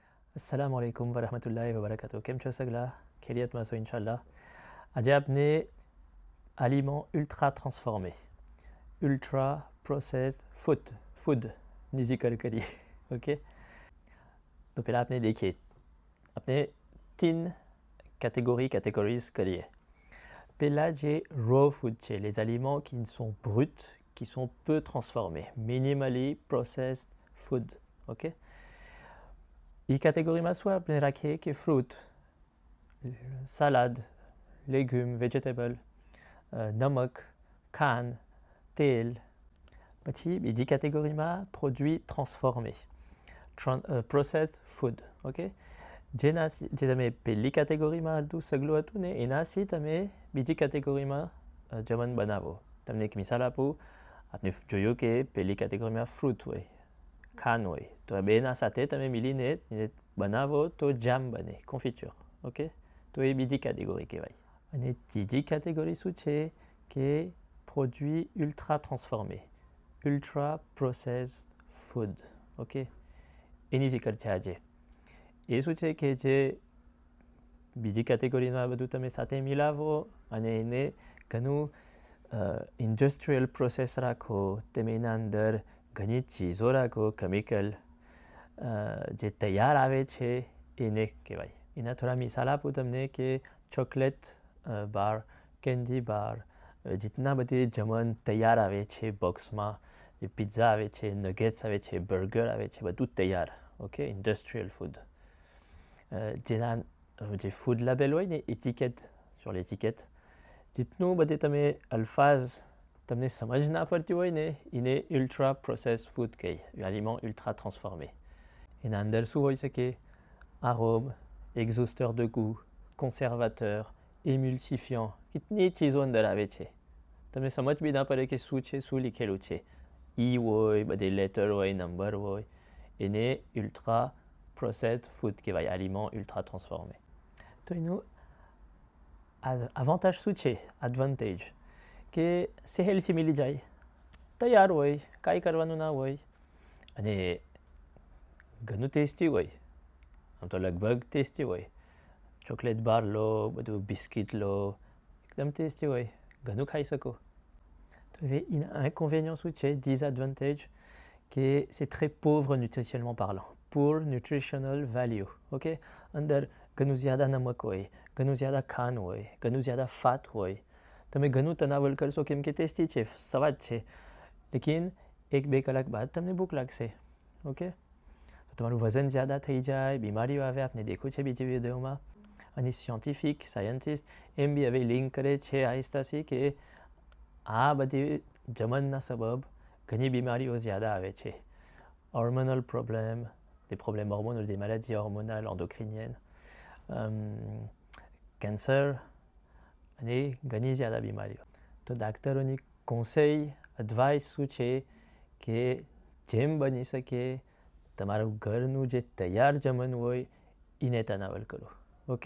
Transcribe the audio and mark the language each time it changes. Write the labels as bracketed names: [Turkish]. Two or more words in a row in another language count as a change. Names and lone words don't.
[Arabic] السلام عليكم ورحمة الله وبركاته. [Gujarati] કેમ છો સગલા? ખૈરિયતમાં છો ઇન્શાલ્લાહ. આજે આપણે [French] aliments ultra transformés, [English] ultra processed food [Gujarati] ની zikr કરીએ. ok. તો પહેલાં આપણે देखिए, આપણે 3 categories કરીએ. પહેલાં જે [English] raw food [Gujarati] છે, [French] les aliments qui sont bruts, qui sont peu transformés, [English] minimally processed food. ok. [Gujarati] એ [French] catégorie soit [Gujarati] આપણે રાખીએ કે [French] fruit, salade, légumes, [Gujarati] vegetables, નમક, ખાંડ, તેલ. પછી બીજી [French] catégorie produits transformés, [English] processed food. ok. [Gujarati] જે તમે પહેલી catégorie હતું સગલું હતું ને એનાથી તમે બીજી catégorie જમણ બનાવો. તમને એક મિસાલ આપું. આપણે જોયું કે પહેલી catégorie fruit હોય, ખાંડ હોય, તો આ બેના સાથે તમે મિલીને બનાવો તો જામ બને, confiture. ok. તો એ બીજી catégorie કહેવાય. અને ત્રીજી catégorie શું છે કે [French] produits ultra transformés, [English] ultra processed food. [Gujarati] ok. એની zikr છે આજે. એ શું છે કે જે બીજી catégorie બધું તમે સાથે મિલાવો અને એને ઘણું [English] industrial process [Gujarati] રાખો, તમે એના અંદર ઘણી ચીજો રાખો, કેમિકલ જે તૈયાર આવે છે એને કહેવાય. એના થોડા મિસાલ આપું તમને કે [English] chocolate bar, candy bar, [Gujarati] જેટલા બધી જમણ તૈયાર આવે છે બોક્સમાં, જે પિઝા આવે છે, નગેટ્સ આવે છે, બર્ગર આવે છે, બધું તૈયાર. ok. [English] industrial food. [Gujarati] જેના જે [English] food label [Gujarati] હોય ને [French] sur l'étiquette, [Gujarati] જેટલું બધે તમે અલ્ફાઝ તમને સમજ ના પડતી હોય ને એને [English] ultra processed food [Gujarati] કહે, [French] aliments ultra transformés. [Gujarati] એના અંદર શું હોઈ શકે? [French] arômes, exhausteurs de goût, conservateurs, émulsifiants, [Gujarati] કેટલી ચીજો અંદર આવે છે. તમને સમજ બી ના પડે કે શું છે, શું લીખેલું છે. હોય, બધે લેટર હોય, નંબર હોય, એને [English] ultra processed food [Gujarati] કહેવાય, [French] aliments ultra transformés. [Gujarati] તો એનું avantage શું છે? advantage કે સહેલથી મિલી જાય, તૈયાર હોય, કાંઈ કરવાનું ના હોય અને ઘણું ટેસ્ટી હોય. આમ તો લગભગ ટેસ્ટી હોય. [English] chocolate bar [Gujarati] લો, બધું બિસ્કિટ લો, એકદમ ટેસ્ટી હોય, ઘણું ખાઈ શકો. તો હવે એના inconvénients શું છે? disadvantage કે [French] c'est très pauvre nutritionnellement parlant, [English] poor nutritional value. ok. [Gujarati] અંદર ઘણું જ્યાદા નમક હોય, ઘણું જ્યાદા ખાંડ હોય, ઘણું જ્યાદા ફાટ હોય. તમે ઘણું તનાવલ કરશો કેમ કે ટેસ્ટી છે, સ્વાદ છે, લેકિન 1-2 કલાક બાદ તમને ભૂખ લાગશે. ok. તો તમારું વજન જ્યાદા થઈ જાય, બીમારીઓ આવે, આપણે દેખ્યું છે બીજી વિડીયોમાં. અને સાયન્ટિસ્ટ એમ બી હવે લિંક કરે છે આહિસ્તાથી કે આ બધી જમણના સબબ ઘણી બીમારીઓ જ્યાદા આવે છે. [English] hormonal problem, [French] des problèmes hormonaux, des maladies hormonales endocriniennes, [Gujarati] કેન્સર અને ઘણી જ્યાદા બીમારીઓ. તો ડાક્ટરોની conseil, advice શું છે કે જેમ બની શકે તમારું ઘરનું જે તૈયાર જમણ હોય એને તનાવલ કરો. ok.